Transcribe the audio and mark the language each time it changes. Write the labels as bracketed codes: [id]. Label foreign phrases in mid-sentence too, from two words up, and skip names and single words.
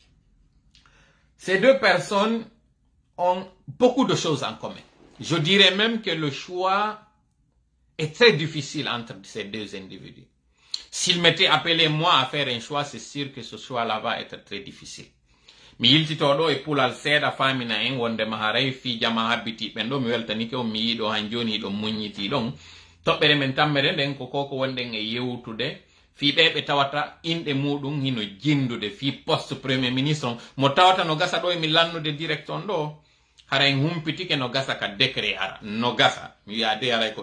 [fr] Ces deux personnes ont beaucoup de choses en commun. Je dirais même que le choix est très difficile entre ces deux individus. S'il m'était appelé moi à faire un choix, c'est sûr que ce choix-là va être très difficile. [ff] Mi yiltitoɗo e pulal seeɗa famina en wondema haray fiijama habbitiɓen ɗo mi weltanike on mi yiiɗo han joni ɗo muññiti ɗon toɓɓere men tammere nden ko koko wonɗen e yewtude fiɓe ɓe tawata inɗe muɗum hino jindude fi [fr] poste premier ministre [ff] on mo tawata no gasa ɗo emi lannude direct on ɗo haray humpitike no gasa ka décret ara no gasa mi wiya de aray ko